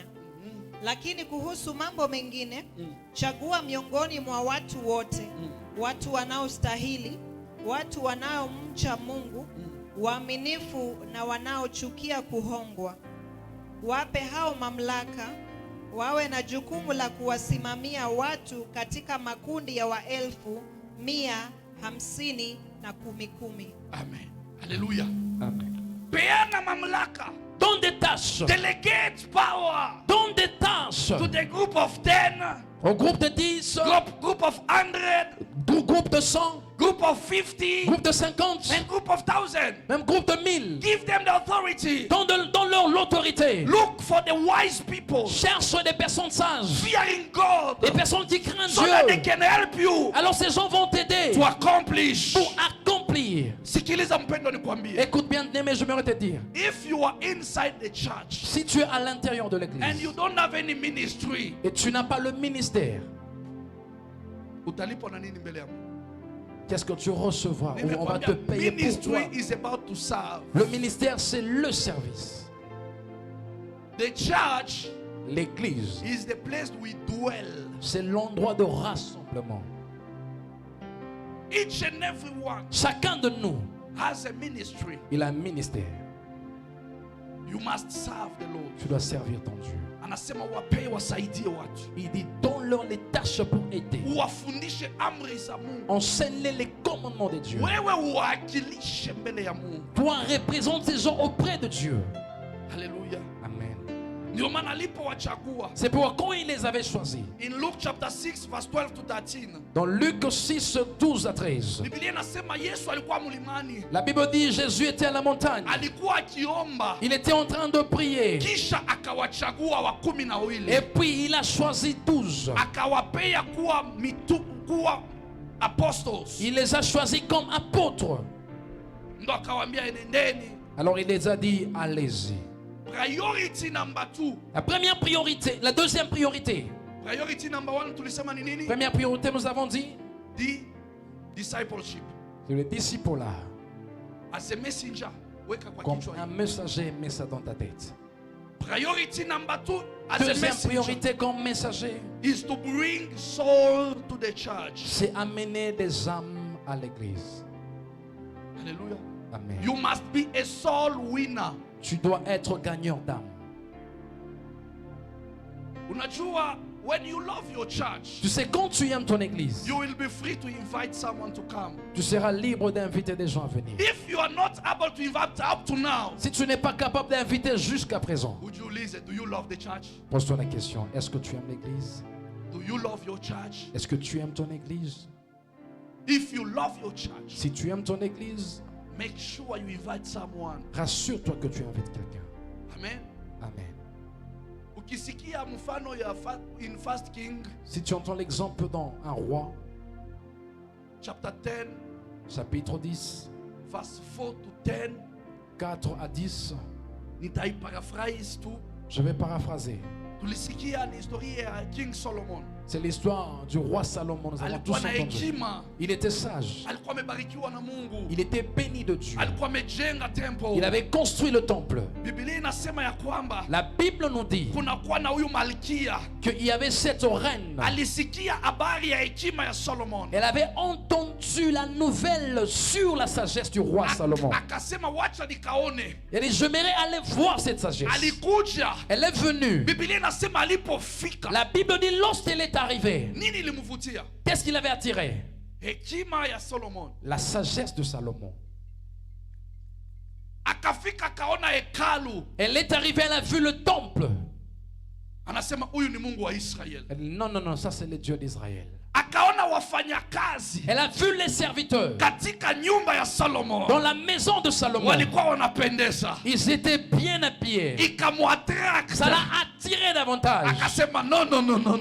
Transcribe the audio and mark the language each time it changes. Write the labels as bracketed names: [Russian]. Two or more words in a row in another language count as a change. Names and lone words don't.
[Swahili] Lakini kuhusu mambo mengine, chagua miongoni mwa watu wote, watu wanaostahili, watu wanaomcha Mungu, waaminifu na wanaochukia kuhongwa. Wape hao mamlaka, wawe na jukumu la kuwasimamia watu katika makundi ya 1000, 100, 50 na 10,10. Amen. Hallelujah. Amen. Peana mamlaka. [French] Donne des tâches. [English] Delegate power [French] Donne des tâches [English] to the group of 10, [French] au groupe de 10, [English] group of 100, [French] groupe de 100, [English] group of 50, [French] groupe de 50, [English] and group of 1000. [French] même groupe de 1000. [English] Give them the authority. [French] Donne-leur l'autorité. [English] Look for the wise people, [French] Cherche des personnes sages, [English] fearing God, [French] des personnes qui craignent [English] so that they [French] Dieu. [English] can help you [French] Alors ces gens vont t'aider [English] to accomplish. [French] pour accomplir. [Swahili] Sikiliza mpendo nikwambie. [French] Écoute bien, aimé, je vais te dire. [English] If you are inside the church [French] Si tu es à l'intérieur de [English] and [French] l'église [English] you don't have any ministry, [French] et tu n'as pas le ministère, [Swahili] utalipwa na nini mbele ya Mungu? [French] qu'est-ce que tu recevras? Ou on va te [Swahili] Nimekwambia, [French] payer pour toi. [English] ministry is about to serve. [French] Le ministère, c'est le service. [English] The church [French] L'église, [English] is the place we dwell. [French] c'est l'endroit de rassemblement. [English] Each and every one [French] Chacun de nous, [English] has a ministry. [French] il a un ministère. [English] You must serve the Lord. [French] Tu dois servir ton Dieu. [Swahili] Anasema wapee wasaidie watu. [French] Il dit, donne-leur les tâches pour aider. [Swahili] Uwafundishe amri za Mungu. [French] Enseigne-les les commandements de Dieu. [Swahili] Wewe uwakilishe mbele ya Mungu. [French] Toi, représente ces gens auprès de Dieu. Hallelujah. Amen. [Swahili] Ndio maana alipowachagua. [French] C'est pourquoi quand il les avait choisis, [English] In Luke chapter 6 verse 12 to 13. [French] dans Luc 6, 12 à 13, [Swahili] Biblia inasema Yesu alikuwa mlimani. [French] la Bible dit Jésus était à la montagne. [Swahili] Alikuwa akiomba. [French] Il était en train de prier. [Swahili] Kisha akawachagua wa 12. [French] Et puis il a choisi 12. [Swahili] Akawapea kuwa apostles. [French] Il les a choisis comme apôtres. [Swahili] Ndo akawaambia enendeni. [French] Alors il les a dit, allez-y. [English] Priority number 2. [French] La première priorité, la deuxième priorité. [English] Priority number [Swahili] 1 tulisema ni nini? [French] Première priorité, nous avons dit, [English] The discipleship. [French] c'est le disciple-là. [English] As a messenger, [Swahili] weka kwa [French] Comme [Swahili] kichwa [French] un [Swahili] hii. [French] messager, mets ça dans ta tête. [English] Priority number 2 as a [French] Deuxième [English] messenger [French] priorité comme messager, [English] is to bring soul to the church. [French] c'est amener des âmes à l'église. Hallelujah. Amen. [English] You must be a soul winner. [French] Tu dois être gagnant d'âme. [Swahili] Unajua, [English] when you love your church, [French] Tu sais, quand tu aimes ton église, [English] you will be free to invite someone to come. [French] tu seras libre d'inviter des gens à venir. [English] If you are not able to invite up to now, [French] Si tu n'es pas capable d'inviter jusqu'à présent, [English] would you listen? Do you love the church? [French] pose-toi la question, est-ce que tu aimes l'église? [English] Do you love your church? [French] Est-ce que tu aimes ton église? [English] If you love your church, [French] Si tu aimes ton église, [English] make sure you invite someone. [French] rassure-toi que tu invites quelqu'un. Amen. Amen. [Swahili] Ukisikia mfano ya in First King [French] Si tu entends l'exemple dans un roi, [English] chapter 10 [French] chapitre 10, [English] verse 4 to 10, [French] 4 à 10, [Swahili] nitaiparaphrase tu. [French] je vais paraphraser. [Swahili] Tulisikia ni historia ya King Solomon. [French] C'est l'histoire du roi Salomon. Nous avons tous [Swahili] Alikuwa na [French] entendu. [Swahili] hekima, [French] Il était sage. [Swahili] alikuwa amebarikiwa na Mungu, [French] Il était béni de Dieu. [Swahili] alikuwa amejenga temple. [French] Il avait construit le temple. [Swahili] Biblia inasema ya kwamba [French] La Bible nous dit [Swahili] kunakuwa na huyu malkia [French] qu'il y avait cette reine. [Swahili] alisikia habari ya hekima ya Solomon. [French] Elle avait entendu la nouvelle sur la sagesse du roi Salomon. [Swahili] Akasema wacha nikaone. [French] Elle dit, j'aimerais aller voir cette sagesse. [Swahili] Alikuja. [French] Elle est venue. [Swahili] Biblia inasema alipofika, [French] La Bible dit, lorsqu'elle est arrivée, [Swahili] nini ilimvutia? [French] qu'est-ce qui l'avait attiré? [Swahili] Hekima ya Solomon. [French] La sagesse de Salomon. [Swahili] Akafika akaona hekalu. [French] Elle est arrivée, elle a vu le temple. [Swahili] Anasema huyu ni Mungu wa Israeli. [French] Elle dit, non, non, non, ça c'est le Dieu d'Israël. [Swahili] akaona wafanyakazi [French] Elle a vu les serviteurs [Swahili] katika nyumba ya Solomon [French] dans la maison de Salomon. [Swahili] walikuwa wanapendeza, [French] Ils étaient bien habillés. [Swahili] ikamwattract. [French] Ça l'a attiré davantage. [Swahili] Akasema [English] no no no no